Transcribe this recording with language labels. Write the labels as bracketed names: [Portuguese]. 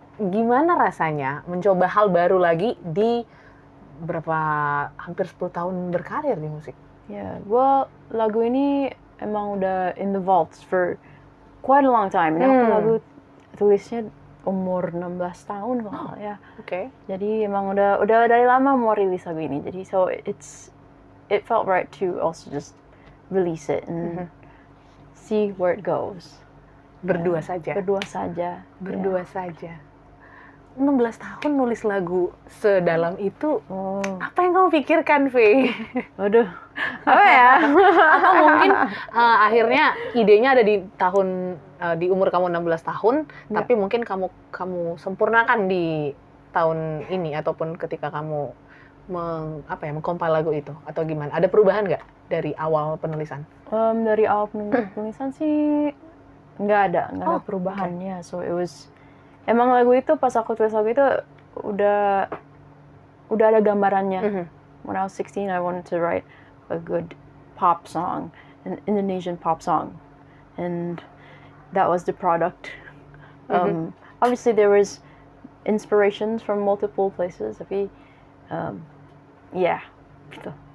[Indonesian] Gimana rasanya mencoba hal baru lagi di hampir 10 tahun berkarir di musik? [English] Yeah, well, [Indonesian] lagu ini emang udah [English] in the vaults for quite a long time. [Indonesian] Ini aku lagu tulisnya umur 16 tahun kalau nggak ya. Oke. Jadi emang udah dari lama mau rilis lagu ini. Jadi [English] so it felt right to also just release it and see where it goes. [Indonesian] Berdua saja. Berdua saja. Berdua saja. 16 tahun nulis lagu sedalam itu, Oh, apa yang kamu pikirkan, Faye? waduh. Apa ya? Atau mungkin akhirnya idenya ada di umur kamu 16 tahun, tapi mungkin kamu sempurnakan di tahun ini ataupun ketika kamu mengcompile lagu itu atau gimana? Ada perubahan nggak dari awal penulisan? Dari awal penulisan sih nggak ada perubahannya. [English] So it was [Indonesian] emang lagu itu pas aku tulis lagu itu udah ada gambarannya. [English] When I was 16, I wanted to write a good pop song, an Indonesian pop song, and that was the product. Obviously, there was inspirations from multiple places, [Indonesian] tapi [English] yeah, [Indonesian] gitu.